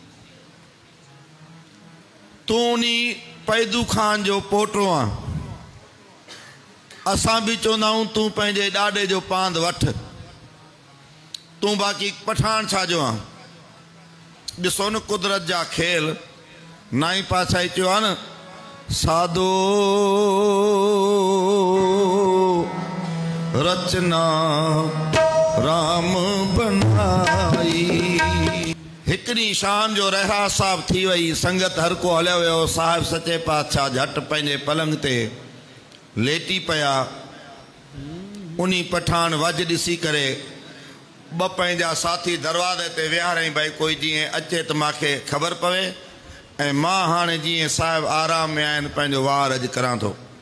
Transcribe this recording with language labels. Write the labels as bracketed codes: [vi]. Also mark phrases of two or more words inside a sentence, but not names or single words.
[sd] तूं उनी पैदू खान जो पोटो आ, असां भी चवंदा आहियूं तूं पंहिंजे ॾाॾे जो पांद वठ, तूं बाक़ी पठान छाजो आ। ॾिसो न कुदरत जा खेल। नाई पातशाही चयो आहे न, [hi] साधो रचना राम बनाई। [sd] हिकड़ी शाम जो रहा साहब थी वई, संगत हर को हलियो वियो। साहिब सचे पातशाह झट पंहिंजे पलंग ते लेटी पिया। उन्ही पठान वज ॾिसी करे ॿ पंहिंजा साथी दरवाज़े ते विहारईं, भई कोई जीअं अचे त मूंखे ख़बर पवे, ऐं मां हाणे जीअं साहिब आराम में आहिनि पंहिंजो वार अॼु करां थो।